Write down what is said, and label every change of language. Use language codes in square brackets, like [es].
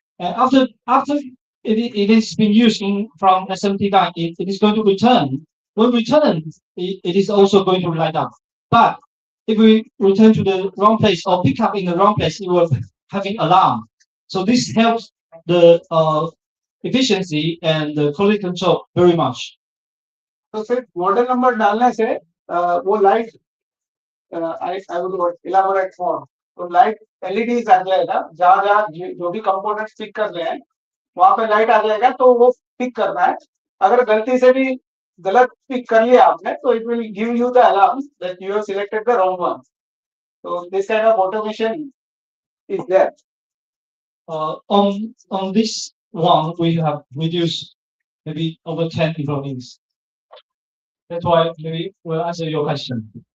[en] And after it is being used from SMT line, it is going to return. When return, it is also going to light up. But if we return to the wrong place or pick up in the wrong place, it will having alarm. So this helps the efficiency and the quality control very much. [hi] तो फिर model number डालने से वो light [en] I would elaborate more. [hi] तो light LEDs आ जाएगा, जहाँ जो भी कंपोनेंट्स पिक कर रहे हैं वहां पे लाइट आ जाएगा, तो वो पिक करना है. अगर गलती से भी गलत पिक कर लिया आपने तो [en] It will give you the alarm that you have selected the wrong one. So this kind of automation is there. On this one, we have reduced maybe over 10 employees. That's why maybe we'll answer your question.